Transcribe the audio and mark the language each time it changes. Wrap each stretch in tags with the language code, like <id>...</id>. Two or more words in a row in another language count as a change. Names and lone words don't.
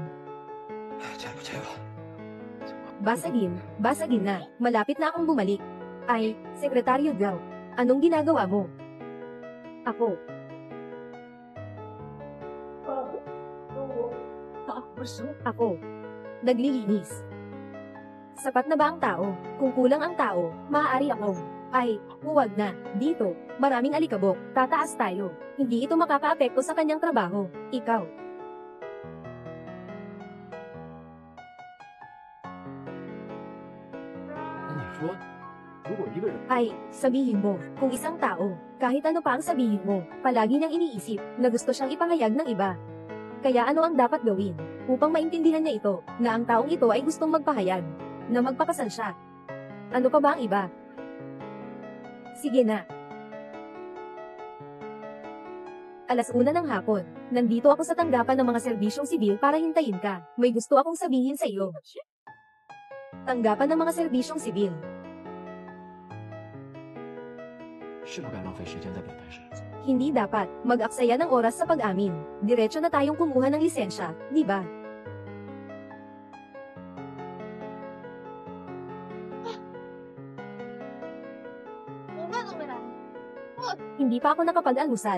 <zh>这不这个？</zh> <tl>Basagin na, malapit na akong bumalik. Ay, Sekretaryo Gao, anong ginagawa mo? Ako. Ako. Naglilinis. Sapat na ba ang tao? Kung kulang ang tao, maaari akong. Ay, huwag na. Dito, maraming alikabok. Tataas tayo. Hindi ito makakaapekto sa kanyang trabaho. Ikaw.</tl> <zh>那你说，如果一个人</zh> <tl>Ay, sabihin mo, kung isang tao, kahit ano pa ang sabihin mo, palagi niyang iniisip na gusto siyang ipahayag ng iba. Kaya ano ang dapat gawin? Upang maintindihan niya ito, na ang taong ito ay gustong magpahayag, na magpakasal siya. Ano pa ba ang iba? Sige na. 1:00 ng hapon, nandito ako sa tanggapan ng mga serbisyong sibil para hintayin ka. May gusto akong sabihin sa iyo. Tanggapan ng mga serbisyong sibil.</tl> <zh>是不该浪费时间在表白上。</zh> <tl>Hindi dapat mag-aksaya ng oras sa pag-amin. Diretso na tayong kumuha ng lisensya, di ba? Hindi pa ako nakapag-almusal.</tl>